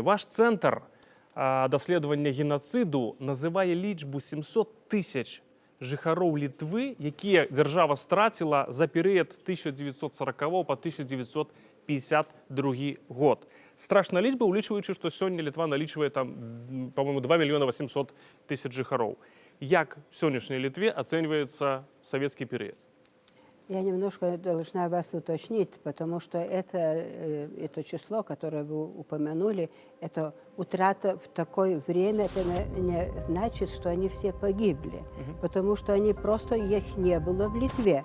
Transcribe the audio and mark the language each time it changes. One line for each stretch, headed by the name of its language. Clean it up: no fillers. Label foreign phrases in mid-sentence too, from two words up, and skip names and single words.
Belarusian: Ваш цэнтр даследавання генацыду называе лічбу 700 тысяч жыхароў Літвы, якія дзяржава страціла за перыяд 1940 па 1952 год. Страшная лічба, улічваючы, што сёння Літва налічвае там, по-моему, 2 мільёна 800 тысяч жыхароў. Як в сённяшняй Літве ацэньваецца савецкі перыяд?
Russian: Я немножко должна вас уточнить, потому что это число, которое вы упомянули, это утрата в такое время, это не значит, что они все погибли, потому что они просто, их не было в Литве.